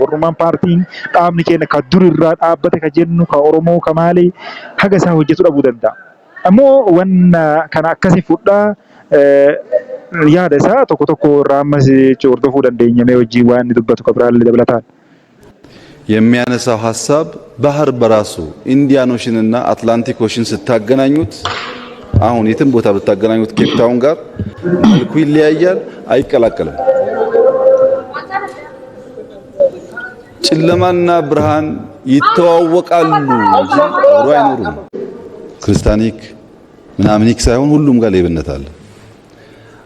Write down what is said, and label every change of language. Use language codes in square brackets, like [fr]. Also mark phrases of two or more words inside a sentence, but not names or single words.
[om] Warrummaan paartiin dhaabni keenya kan durirraa dhaabbate kan jennu kan Oromoo kan maali haga isaa hojjetu dhabuu danda'a. Ammoo wanna kana akkasii fudhaa yaada isaa tokko irraa ammas hordofuu dandeenya mee wajjin waan inni dubbatu kabiraallee dabalataan. [am] የሚያነሳው ሐሳብ ባህር በራሱ ኢንዲያን ኦሽን እና አትላንቲክ ኦሽን ስታገናኙት አሁን የትም ቦታ ብታገናኙት ኬፕ ታውን ጋር መልኩ ይለያያል፣ አይቀላቀልም። ጨለማና ብርሃን ይተዋወቃሉ እንጂ አብሮ አይኖሩም። ክርስቲያኒክ ምናምኒክ ሳይሆን ሁሉም ጋር ሌብነት አለ።